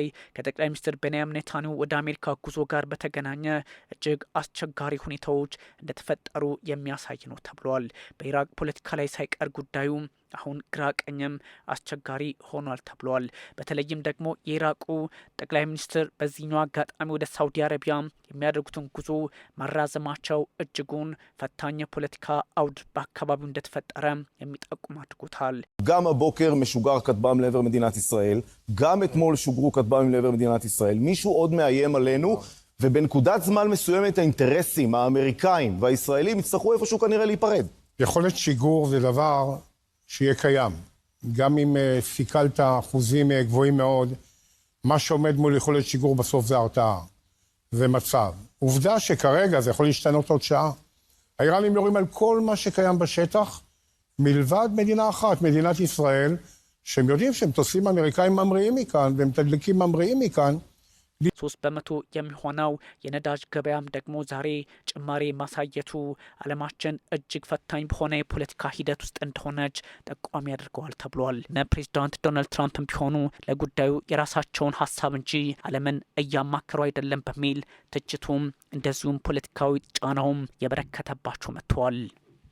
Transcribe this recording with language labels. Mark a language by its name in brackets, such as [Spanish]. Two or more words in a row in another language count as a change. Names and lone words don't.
[Amharic] ከጠቅላይ ሚኒስትር ቤንያሚን ኔታንያሁ ወደ አሜሪካ ጉዞ ጋር በተገናኘ እጅግ አስቸጋሪ ሁኔታዎች እንደተፈጠሩ የሚያሳይ ነው ተብሏል። በኢራቅ ፖለቲካ ላይ ሳይቀር ጉዳዩ አሁን ግራ ቀኝም አስቸጋሪ ሆኗል ተብሏል። በተለይም ደግሞ የኢራቁ ጠቅላይ ሚኒስትር በዚህኛው አጋጣሚ ወደ ሳውዲ አረቢያ የሚያደርጉትን ጉዞ ማራዘማቸው እጅጉን ፈታኝ የፖለቲካ አውድ በአካባቢው እንደተፈጠረ የሚጠቁም አድርጎታል። [Hebrew] גם הבוקר משוגר כטב"ם לעבר מדינת ישראל, גם אתמול שוגרו כטב"מים לעבר מדינת ישראל. מישהו עוד מאיים עלינו, ובנקודת זמן מסוימת האינטרסים האמריקאים והישראלים יצטרכו איפשהו כנראה להיפרד. יכולת שיגור זה דבר שיהיה קיים. גם אם סיכלת אחוזים גבוהים מאוד, מה שעומד מול יכולת שיגור בסוף זה הרתעה. זה מצב. עובדה שכרגע זה יכול להשתנות עוד שעה. האיראנים יורים על כל מה שקיים בשטח, מלבד מדינה אחת, מדינת ישראל, שהם יודעים שהם תוסעים אמריקאים ממריאים מכאן, והם תדליקים ממריאים מכאן. [Amharic] 3% የሚሆነው የነዳጅ ገበያም ደግሞ ዛሬ ጭማሪ ማሳየቱ ዓለማችን እጅግ ፈታኝ በሆነ የፖለቲካ ሂደት ውስጥ እንደሆነች ጠቋሚ ያደርገዋል ተብሏል። ፕሬዚዳንት ዶናልድ ትራምፕም ቢሆኑ ለጉዳዩ የራሳቸውን ሀሳብ እንጂ ዓለምን እያማከሩ አይደለም በሚል ትችቱም እንደዚሁም ፖለቲካዊ ጫናውም የበረከተባቸው መጥተዋል።